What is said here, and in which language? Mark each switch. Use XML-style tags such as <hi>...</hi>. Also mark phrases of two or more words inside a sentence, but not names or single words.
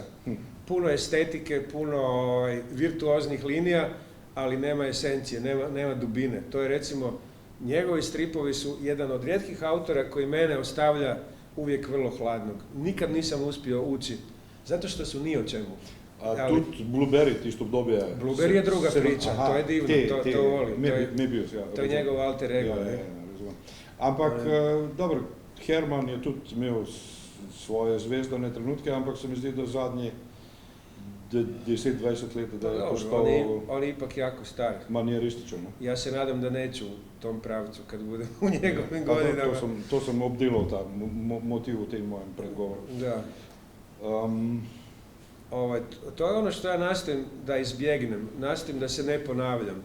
<hr>Puno estetike, puno virtuoznih linija, ali nema esencije, nema dubine. To je recimo, njegovi stripovi su jedan od rijetkih autora koji mene ostavlja uvijek vrlo hladnog. Nikad nisam uspio ući, zato što su ni o čemu.</hr> <sl>A tudi Blueberry, tisto obdobje...</sl> <hr>Blueberry je druga priča, to je divno, to volim.</hr> <sl>Mebius, ja.</sl> <hr>To je njegov alter ego.</hr> <sl>Razumem. Ampak, dobro, Herman je tudi imel svoje zvezdane trenutke, ampak se mi zdi, da zadnji 10-20 let, da je postal...</sl> <hr>On je ipak jako star.</hr> <sl>Manijerističan.</sl> <hr>Ja se nadam da neću u tom pravcu kad budem u njegovim godinama.</hr> <sl>To sam obdelal, ta motiv u tem mojem predgovoru. Da.</sl> <hr>To je ono što ja nastojim da izbjegnem, nastojim da se ne ponavljam.</hr>